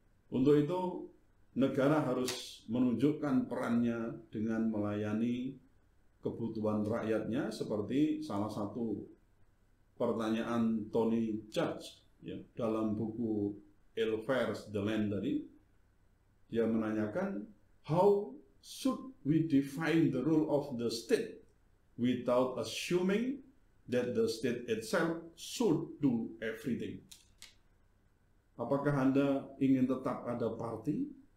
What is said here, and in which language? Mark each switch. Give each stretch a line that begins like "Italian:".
Indonesian: Untuk itu, negara harus menunjukkan perannya dengan melayani kebutuhan rakyatnya seperti salah satu pertanyaan Tony Judge, ya, dalam buku Elvers The Land tadi. Dia menanyakan,
English: how should we define the role of the state without assuming that the state itself should do everything?
Indonesian: Apakah Anda ingin tetap ada party?